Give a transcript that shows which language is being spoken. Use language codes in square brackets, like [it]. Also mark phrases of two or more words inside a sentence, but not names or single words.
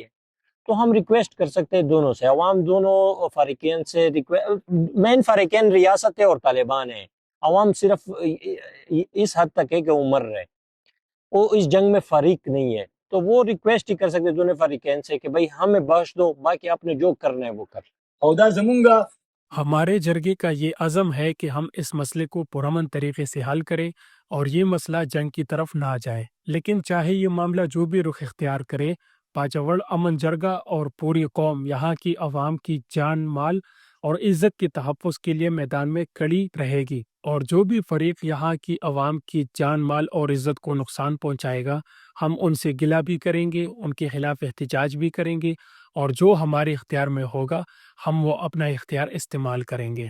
[ur] تو ہم ریکویسٹ کر سکتے ہیں دونوں سے، عوام دونوں فریقین سے، مین فریقین ریاست ہے اور طالبان ہے، عوام صرف اس حد تک ہے کہ وہ مر رہے، وہ اس جنگ میں فریق نہیں ہے، تو وہ ریکویسٹ ہی کر سکتے دونوں فریقین سے کہ بھائی ہمیں بخش دو، باقی آپ نے جو کرنا ہے وہ کر۔ [ps] او دا زمونگا [ur] ہمارے جرگے کا یہ عزم ہے کہ ہم اس مسئلے کو پرامن طریقے سے حل کریں اور یہ مسئلہ جنگ کی طرف نہ جائے، لیکن چاہے یہ معاملہ جو بھی رخ اختیار کرے، باجوڑ امن جرگہ اور پوری قوم یہاں کی عوام کی جان مال اور عزت کے تحفظ کے لیے میدان میں کھڑی رہے گی، اور جو بھی فریق یہاں کی عوام کی جان مال اور عزت کو نقصان پہنچائے گا، ہم ان سے گلہ بھی کریں گے، ان کے خلاف احتجاج بھی کریں گے، اور جو ہمارے اختیار میں ہوگا ہم وہ اپنا اختیار استعمال کریں گے۔